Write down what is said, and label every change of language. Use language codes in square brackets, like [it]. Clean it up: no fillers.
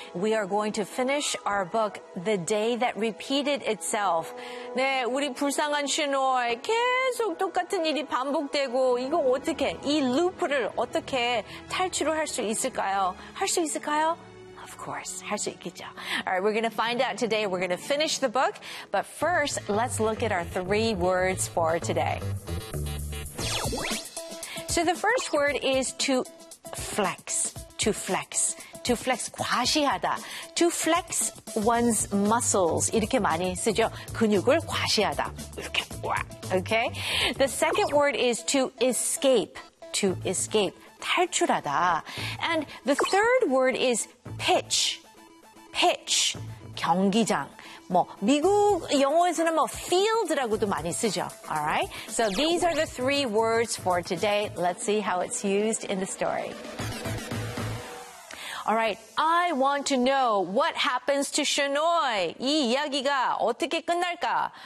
[en] We are going to finish our book The Day That Repeated Itself. [ko] 네, 우리 불쌍한 시노이 계속 똑같은 일이 반복되고 이거 어떻게 이 루프를 어떻게 탈출을 할 수 있을까요? 할 수 있을까요? [en] Of course, [ko] 할 수 있겠죠. [en] All right, we're going to find out today. We're going to finish the book. But first, let's look at our three words for today. So the first word is to flex, to flex. To flex, 과시하다. To flex one's muscles. [ko] 이렇게 많이 쓰죠. 근육을 과시하다. Okay. [en] The second word is to escape, to escape. 탈출하다. And the third word is pitch. Pitch. 경기장. [ko] 뭐 미국 영어에서는 뭐 field라고도 많이 쓰죠. [en] All right? So these are the three words for today. Let's see how it's used in the story. All right. I want to know what happens to Shinoy. [ko] 이 이야기가 어떻게 끝날까?